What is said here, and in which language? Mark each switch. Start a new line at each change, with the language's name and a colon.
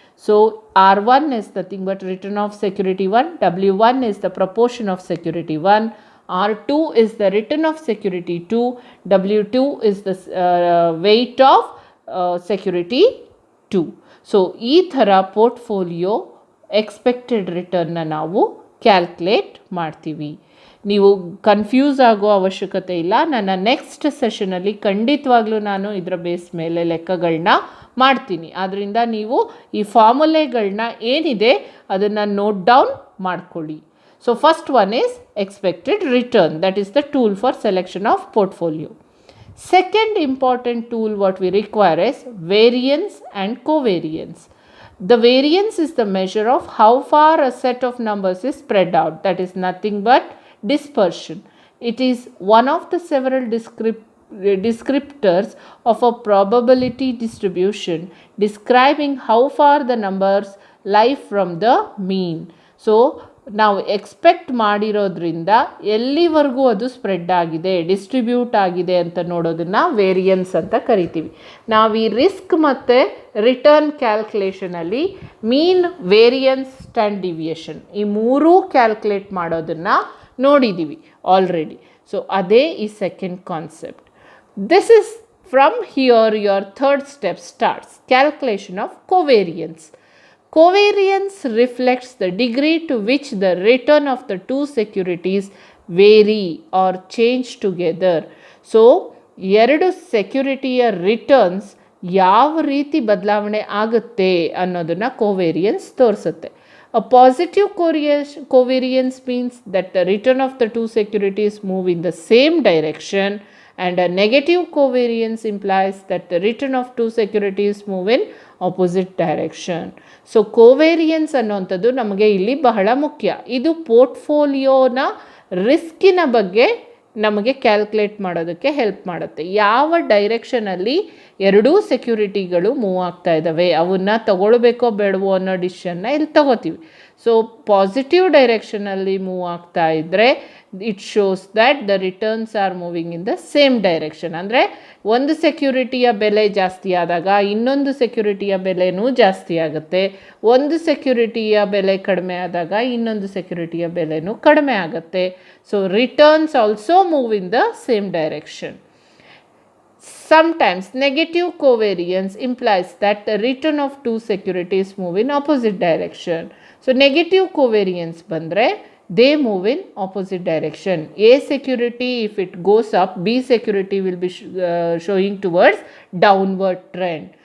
English: So R1 is nothing but return of security 1, W1 is the proportion of security 1, R2 is the return of security 2, W2 is the weight of security 2.
Kannada: So ಈ ಥರ portfolio expected ರಿಟರ್ನ್ನ ನಾವು calculate ಮಾಡ್ತೀವಿ. ನೀವು confuse ಆಗೋ ಅವಶ್ಯಕತೆ ಇಲ್ಲ. ನನ್ನ next ಸೆಷನಲ್ಲಿ ಖಂಡಿತವಾಗ್ಲೂ ನಾನು ಇದರ ಬೇಸ್ ಮೇಲೆ ಲೆಕ್ಕಗಳನ್ನ ಮಾಡ್ತೀನಿ. ಆದ್ದರಿಂದ ನೀವು ಈ ಫಾರ್ಮುಲೆಗಳನ್ನ ಏನಿದೆ ಅದನ್ನು ನೋಟ್ ಡೌನ್ ಮಾಡ್ಕೊಳ್ಳಿ.
English: So first one is expected return, that is the tool for selection of portfolio. Second important tool what we require is variance and covariance. The variance is the measure of how far a set of numbers is spread out. That is nothing but dispersion. It is one of the several descriptors of a probability distribution describing how far the numbers lie from the mean.
Kannada: So ನಾವು expect ಮಾಡಿರೋದ್ರಿಂದ ಎಲ್ಲಿವರೆಗೂ ಅದು spread ಆಗಿದೆ, distribute ಆಗಿದೆ ಅಂತ ನೋಡೋದನ್ನು variance ಅಂತ ಕರಿತೀವಿ. ನಾವು ಈ ರಿಸ್ಕ್ ಮತ್ತು ರಿಟರ್ನ್ ಕ್ಯಾಲ್ಕುಲೇಷನಲ್ಲಿ ಮೀನ್, ವೇರಿಯನ್ಸ್, ಸ್ಟ್ಯಾಂಡ್ ಡಿವಿಯೇಷನ್ ಈ ಮೂರೂ ಕ್ಯಾಲ್ಕುಲೇಟ್ ಮಾಡೋದನ್ನು ನೋಡಿದ್ದೀವಿ ಆಲ್ರೆಡಿ.
English: so
Kannada: ಅದೇ ಈ
English: Second concept. This is from here your third step starts, calculation of covariance. Covariance reflects the degree to which the return of the two securities vary or change together.
Kannada: So, ಎರಡು ಸೆಕ್ಯುರಿಟಿಯ returns ಯಾವ ರೀತಿ ಬದಲಾವಣೆ ಆಗುತ್ತೆ ಅನ್ನೋದನ್ನು covariance ತೋರಿಸುತ್ತೆ.
English: A positive covariance means that the return of the two securities move in the same direction, and a negative covariance implies that the return of two securities move in opposite direction.
Kannada: So covariance ಅನ್ನುವಂಥದ್ದು ನಮಗೆ ಇಲ್ಲಿ ಬಹಳ ಮುಖ್ಯ. ಇದು ಪೋರ್ಟ್ಫೋಲಿಯೋನ ರಿಸ್ಕಿನ ಬಗ್ಗೆ ನಮಗೆ calculate ಮಾಡೋದಕ್ಕೆ help ಮಾಡುತ್ತೆ. ಯಾವ ಡೈರೆಕ್ಷನಲ್ಲಿ ಎರಡೂ ಸೆಕ್ಯೂರಿಟಿಗಳು ಮೂವ್ ಆಗ್ತಾ ಇದ್ದಾವೆ, ಅವನ್ನ ತಗೊಳ್ಬೇಕೋ ಬೇಡವೋ ಅನ್ನೋ ಡಿಸಿಷನ್ನ ಇಲ್ಲಿ ತಗೋತೀವಿ. ಸೊ ಪಾಸಿಟಿವ್ ಡೈರೆಕ್ಷನಲ್ಲಿ ಮೂವ್ ಆಗ್ತಾ ಇದ್ದರೆ
English: It shows that the returns are moving in the same direction.
Kannada: ಅಂದರೆ ಒಂದು ಸೆಕ್ಯೂರಿಟಿಯ ಬೆಲೆ ಜಾಸ್ತಿ ಆದಾಗ ಇನ್ನೊಂದು ಸೆಕ್ಯೂರಿಟಿಯ ಬೆಲೆನೂ ಜಾಸ್ತಿ ಆಗುತ್ತೆ, ಒಂದು ಸೆಕ್ಯೂರಿಟಿಯ ಬೆಲೆ ಕಡಿಮೆ ಆದಾಗ ಇನ್ನೊಂದು ಸೆಕ್ಯೂರಿಟಿಯ ಬೆಲೆನೂ ಕಡಿಮೆ ಆಗುತ್ತೆ.
English: So returns also move in the same direction. Sometimes negative covariance implies that the return of two securities move in opposite direction. So negative covariance
Kannada: bandre
English: they move in opposite direction. A security, if it goes up, B security will be showing towards downward trend.